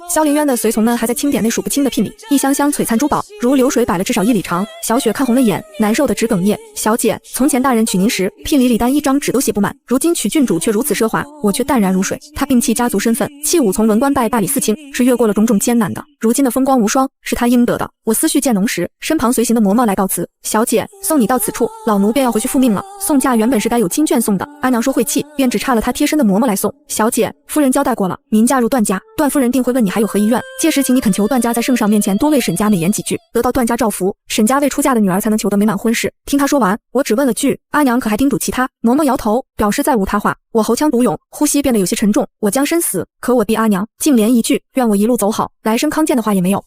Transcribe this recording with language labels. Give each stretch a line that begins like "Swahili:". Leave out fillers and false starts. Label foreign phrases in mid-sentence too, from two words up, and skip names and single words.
Chinese: 蕭凌淵的隨從們還在清點那數不清的聘禮，一箱箱璀璨珠寶如流水擺了至少1里長。小雪看紅了眼，難受的直哽咽。小姐，從前大人娶您時，聘禮裡單一張紙都寫不滿，如今娶郡主卻如此奢華，我卻淡然如水。他摒棄家族身份，弃武從文官拜大理寺卿，是越過了種種艱難的。如今的風光無雙，是他應得的。我思緒漸濃時，身旁隨行的嬷嬷來告辭：“小姐，送你到此處，老奴便要回去復命了。” 送嫁原本是該有亲眷送的，阿娘說會棄，便只差了她貼身的嬷嬷來送。小姐，夫人交代過了，您嫁入段家，段夫人定會問你還有何遺願，屆時請你懇求段家在聖上面前多為沈家美言幾句，得到段家照拂，沈家未出嫁的女兒才能求得美滿婚事。聽她說完，我只問了句：“阿娘可還叮囑其他？”嬷嬷搖頭，表示再無他話。我喉腔獨湧，呼吸變得有些沉重，我將身死，可我弟阿娘竟連一句願我一路走好，來生康健的話也沒有。